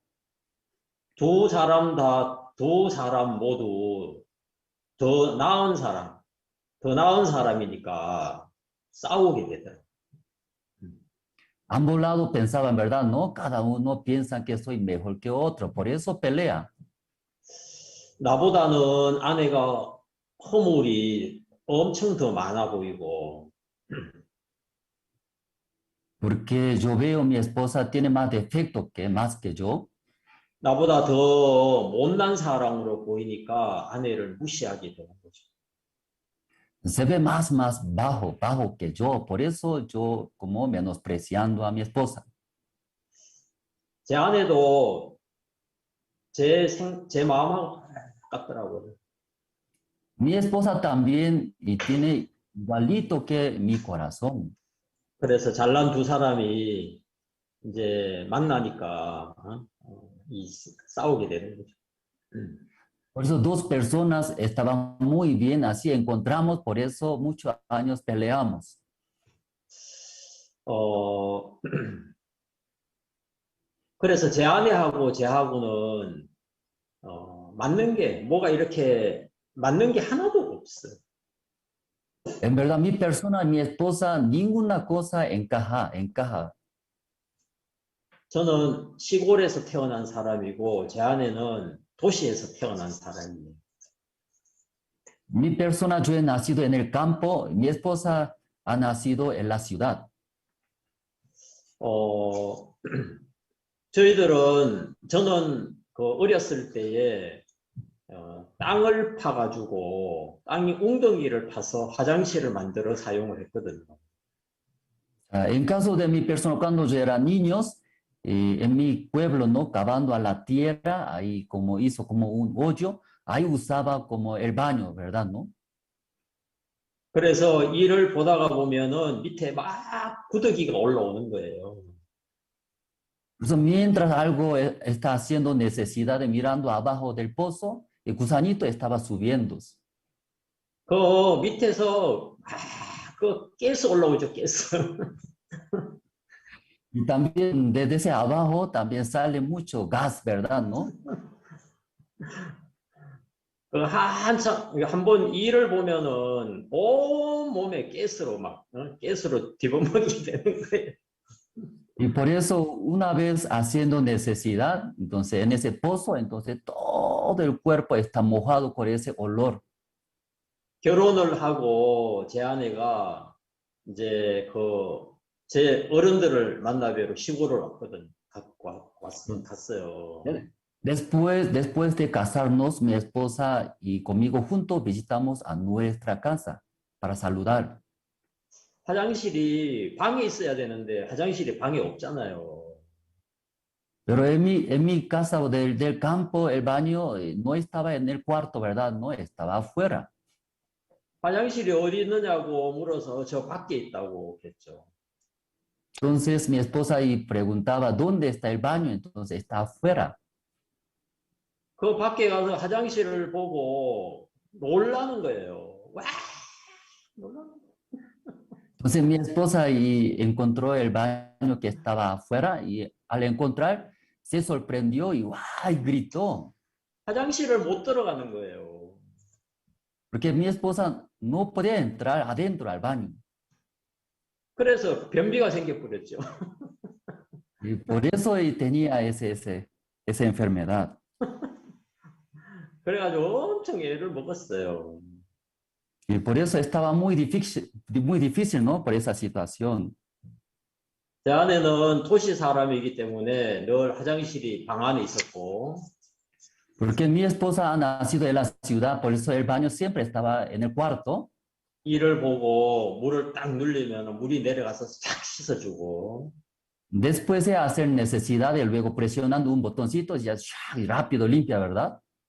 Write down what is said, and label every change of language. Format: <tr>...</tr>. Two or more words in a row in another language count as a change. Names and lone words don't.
<ko>두 사람 모두 더 나은 사람이니까 싸우게 되더라고요.</ko> <es>Ambos lados pensaban, ¿verdad? No, cada uno piensa que soy mejor que otro, por eso pelea.</es> <ko>나보다는 아내가 허물이 엄청 더 많아 보이고.</ko> <es>Porque yo veo mi esposa tiene más defectos más que yo.</es> <ko>나보다 더 못난 사람으로 보이니까 아내를 무시하게 되는 거죠.</ko> <es>Se ve más bajo que yo, por eso yo como menospreciando a mi esposa.</es> <ko>제 아내도 제 마음하고 같더라고요.</ko> <es>Mi esposa también y tiene igualito que mi corazón.</es> <ko>그래서 잘난 두 사람이 이제 만나니까 싸우게 되는 거죠.</ko> <es>Por eso dos personas estaban muy bien, así encontramos, por eso muchos años peleamos.</es> <ko>그래서 제 아내하고 제하고는 맞는 게 뭐가 이렇게 맞는 게 하나도 없어요.</ko> <es>En verdad, mi persona, mi esposa, ninguna cosa encaja.</es> <ko>저는 시골에서 태어난 사람이고 제 아내는 도시에서 태어난 사람이에요.</ko> <es>Mi persona, yo he nacido en el campo, mi esposa ha nacido en la ciudad.</es> <ko>저는 어렸을 때에 땅을 파가지고 땅이 웅덩이를 파서 화장실을 만들어 사용을 했거든요.</ko> <es>En caso de mi persona, cuando yo era niños, en mi pueblo, ¿no? Cavando a la tierra, ahí como hizo como un hoyo, ahí usaba como el baño, ¿verdad? ¿No?</es> <ko>그래서 일을 보다가 보면은 밑에 막 구더기가 올라오는 거예요.</ko> <es>Entonces, mientras algo está haciendo necesidad de mirando abajo del pozo, el gusanito estaba subiendo.</es> <ko>그 밑에서 그 가스 올라오죠, 가스.</ko> <es>Y también desde ese abajo también sale mucho gas, ¿verdad? ¿No?</es> <ko>그 한참 한번 일을 보면은 온 몸에 가스로 막 가스로 뒤범벅이 되는 거예요.</ko> <es>Y por eso, una vez haciendo necesidad, entonces en ese pozo, entonces todo el cuerpo está mojado por ese olor.</es> <ko>결혼을 하고 제 아내가 이제 제 어른들을 만나뵈러 시골을 왔거든요. 갔어요.</ko> <es>Después de casarnos, mi esposa y conmigo juntos visitamos a nuestra casa para saludar.</es> <ko>화장실이 방에 있어야 되는데 화장실이 방에 없잖아요.</ko> <es>Pero en mi casa del campo, el baño no estaba en el cuarto, ¿verdad? No, estaba afuera.</es> <ko>화장실이 어디 있느냐고 물어서 저 밖에 있다고 했죠.</ko> <es>Entonces mi esposa ahí preguntaba, ¿dónde está el baño? Entonces está afuera.</es> <ko>그 밖에 가서 화장실을 보고 놀라는 거예요. 와! 놀라는 거예요.</ko> <es>Entonces mi esposa ahí encontró el baño que estaba afuera y al encontrar se sorprendió y ¡guay! Gritó.</es> <ko>화장실을 못 들어가는 거예요.</ko> <es>Porque mi esposa no podía entrar adentro al baño.</es> <ko>그래서 변비가 생겨버렸죠.</ko> <es>Y por eso tenía esa enfermedad.</es> <ko>그래가지고 엄청 애를 먹었어요.</ko> <es>Y por eso estaba muy difícil, ¿no? Por esa situación.</es> <ko>제 아내는 도시 사람이기 때문에 늘 화장실이 방 안에 있었고.</ko> <es>Porque mi esposa ha nacido en la ciudad, por eso el baño siempre estaba en el cuarto.</es> <ko>이를 보고 물을 딱 눌리면 물이 내려가서 싹 씻어주고.</ko> <es>Después de hacer necesidad y luego presionando un botoncito, ya rápido limpia, ¿verdad?</es>